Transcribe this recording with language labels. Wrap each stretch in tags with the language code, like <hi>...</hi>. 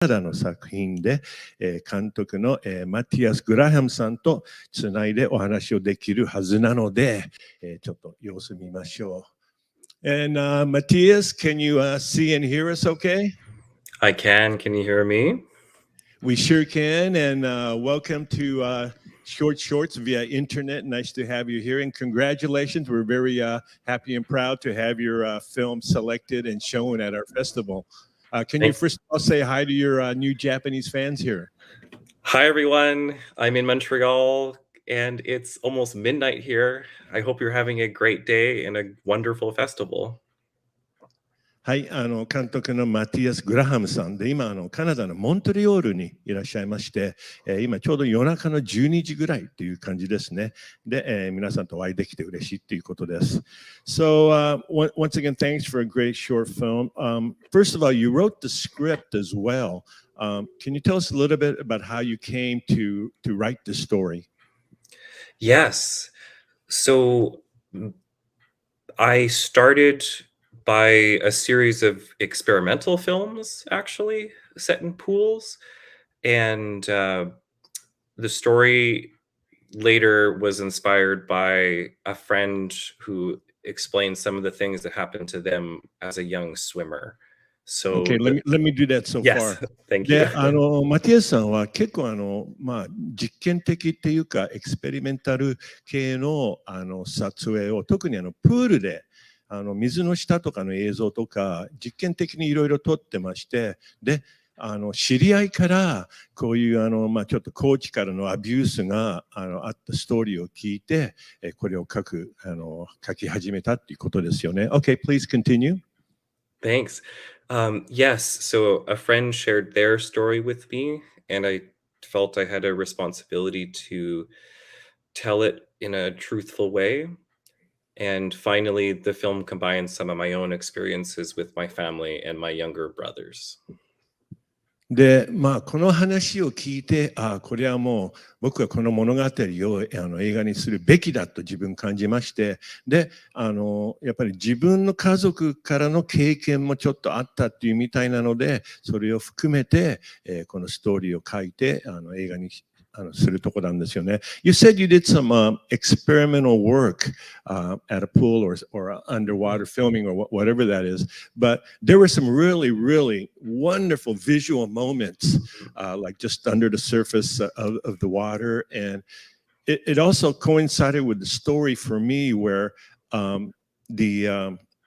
<ja>ナダの作品で、監督の、マティアス・グラハムさんとつないでお話をできるはずなので、ちょっと様子見ましょう。</ja> <en>And Mattias, can you see and hear us okay? I can. Can you hear me? We sure can. And welcome to Short Shorts via internet. Nice to have you here. And congratulations. We're very happy and proud to have your film selected and shown at our festival. Can you first of all say hi to your new Japanese fans here? Hi, everyone. I'm in Montreal, and it's almost midnight here. I hope you're having a great day and a wonderful festival.</en> <ja>はい、監督のマティアス・グラハムさんで、今カナダのモントリオールにいらっしゃいまして、今ちょうど夜中の12時ぐらいという感じですね。で、皆さんとお会いできて嬉しいということです。</ja> <en>So, once again, thanks for a great short film. First of all, you wrote the script as well. Can you tell us a little bit about how you came to write the story? Yes. So, I started by a series of experimental films, actually, set in pools. And the story later was inspired by a friend who explained some of the things that happened to them as a young swimmer. So, Okay, let me do that so yes, far. thank you.</en> <ja>で、マティアスさんは結構実験的っていうかエクスペリメンタル系の撮影を特にプールで水の下とかの映像とか実験的にいろいろ撮ってまして、で知り合いからこういうちょっとコーチからのアビュースがあったストーリーを聞いてこれを書き始めたっていうことですよね。</ja> <en>Okay, please continue. Thanks. Yes, so a friend shared their story with me, and I felt I had a responsibility to tell it in a truthful way. And finally, the film combines some of my own experiences with my family and my younger brothers.</en> <ja>で、この話を聞いて、これはもう僕はこの物語を映画にするべきだと自分感じまして、で、やっぱり自分の家族からの経験もちょっとあったっていうみたいなので、それを含めて、このストーリーを書いて映画にするとこなんですよね。</ja> <en>You said you did some experimental work at a pool or underwater filming or whatever that is, but there were some really, really wonderful visual moments, like just under the surface of the water, and it also coincided with the story for me where the</en>